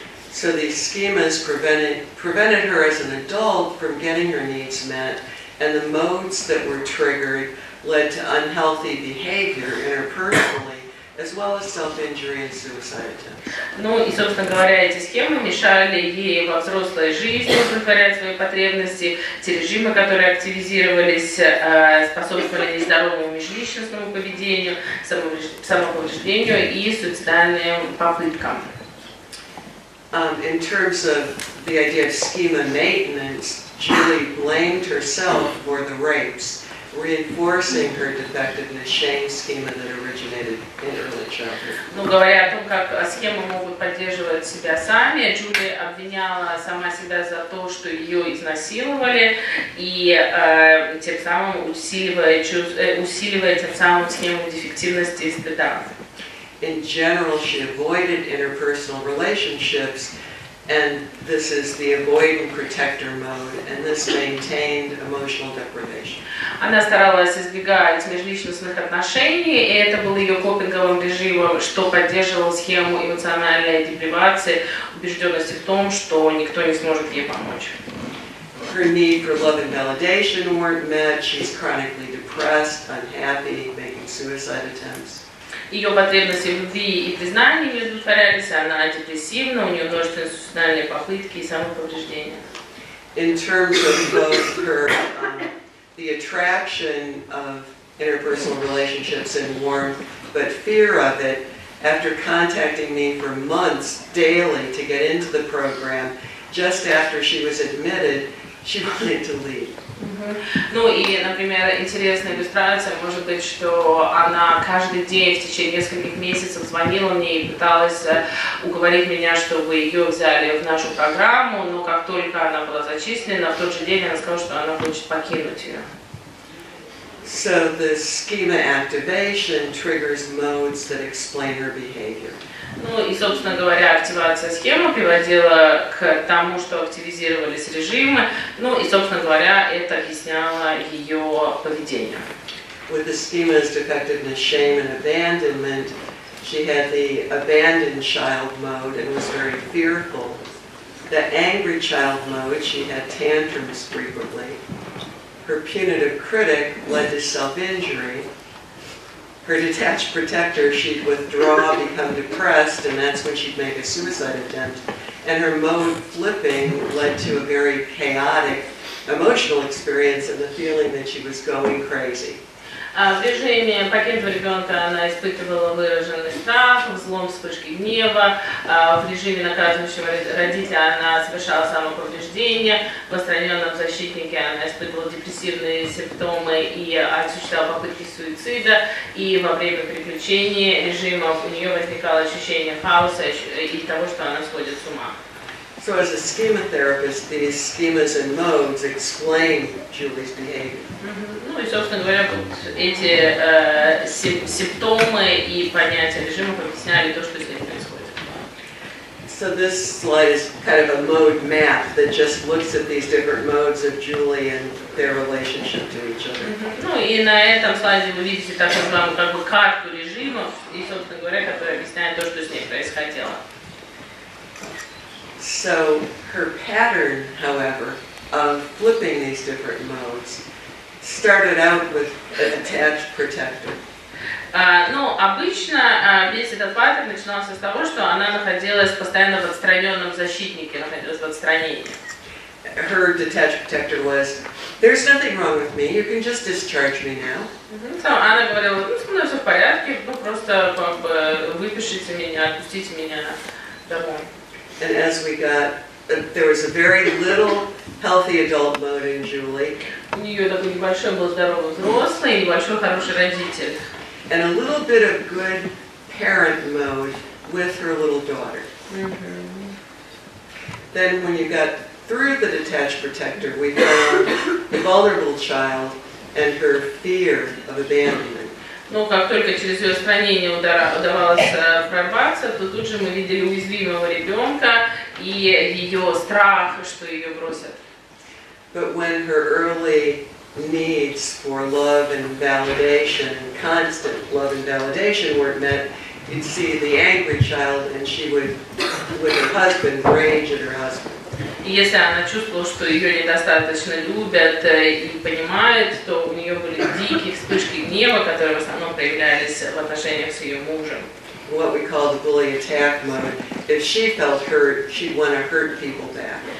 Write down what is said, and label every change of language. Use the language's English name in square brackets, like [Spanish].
[English] So these schemas prevented her as an adult from getting her needs met, and the modes that were triggered led to unhealthy behavior interpersonally, as well as self-injury and suicide attempts. [Russian] Ну и, собственно говоря, эти схемы мешали ей во взрослой жизни удовлетворять свои потребности. Те режимы, которые активизировались, способствовали нездоровому межличностному поведению, самоповреждению и суицидальным попыткам. [English] In terms of the idea of schema maintenance, Julie blamed herself for the rapes, reinforcing her defectiveness shame schema that originated in early childhood. [Russian] Ну, говоря о том, как схемы могут поддерживать себя сами, Джули обвиняла сама себя за то, что ее изнасиловали, и тем самым усиливая тем самым схему дефективности и стыда. [English] in general, she avoided interpersonal relationships, and this is the avoid and protector mode, and this maintained emotional deprivation. [Russian] Она старалась избегать межличностных отношений, и это было ее копинговым режимом, что поддерживало схему эмоциональной депривации, убежденности в том, что никто не сможет ей помочь. [English] Her need for love and validation weren't met. She's chronically depressed, unhappy, making suicide attempts. [Russian] Ее потребности в любви и признании не удовлетворялись, она депрессивна, у нее множественные суицидальные попытки и самоповреждения. [English] In terms of both her, the attraction of interpersonal relationships and warmth, but fear of it, after contacting me for months daily to get into the program, just after she was admitted, she wanted to leave. [Russian] Ну и, например, интересная иллюстрация может быть, что она каждый день в течение нескольких месяцев звонила мне и пыталась уговорить меня, чтобы ее взяли в нашу программу, но как только она была зачислена, в тот же день она сказала, что она хочет покинуть ее. [English] So the schema activation triggers modes that explain her behavior. [Russian] Ну и, собственно говоря, активация схемы приводила к тому, что активизировались режимы, ну и, собственно говоря, это объясняло ее поведение. [English] With the schema's defectiveness, shame, and abandonment, she had the abandoned child mode and was very fearful. The angry child mode, she had tantrums frequently. Her punitive critic led to self-injury. Her detached protector, she'd withdraw, become depressed, and that's when she'd make a suicide attempt. And her mode flipping led to a very chaotic emotional experience and the feeling that she was going crazy. [Russian] В режиме покинутого ребенка она испытывала выраженный страх, взлом, вспышки гнева. В режиме наказывающего родителя она совершала самоповреждение. В отстраненном защитнике она испытывала депрессивные симптомы и осуществляла попытки суицида. И во время приключений режимов у нее возникало ощущение хаоса и того, что она сходит с ума. [English] So as a schema therapist, these schemas and modes explain Julie's behavior. [Russian] Ну и, собственно говоря, вот эти симптомы и понятия режимов объясняли то, что с ней происходит. [English] So this slide is kind of a mode map that just looks at these different modes of Julie and their relationship to each other. [Russian] Ну и на этом слайде вы видите так называемую как бы карту режимов, и, собственно говоря, которая объясняет то, что с ней происходило. [English] So her pattern, however, of flipping these different modes started out with an attached protector. [Russian] Ну, обычно весь этот паттерн начинался с того, что она находилась постоянно в отстраненном защитнике, находилась в отстранении. [English] Her detached protector was, there's nothing wrong with me, you can just discharge me now. [Russian] Она говорила, ну, со мной все в порядке, ну, просто как бы выпишите меня, отпустите меня домой. [English] And as we got, there was a very little healthy adult mode in Julie. [Russian] У нее такой небольшой был здоровый взрослый и небольшой хороший родитель. [English] And a little bit of good parent mode with her little daughter. Then when you got through the detached protector, we found the vulnerable child and her fear of abandonment. [Russian] Но как только через ее отстранение удавалось прорваться, то тут же мы видели уязвимого ребенка и ее страх, что ее бросят. [English] But when her early needs for love and validation and constant love and validation weren't met, you'd see the angry child and she would, with her husband, rage at her husband. [Russian] И если она чувствовала, что ее недостаточно любят и понимают, то у нее были дикие вспышки гнева, которые в основном проявлялись в отношениях с ее мужем. [English] What we call the bully attack mode. If she felt hurt, she'd want to hurt people back.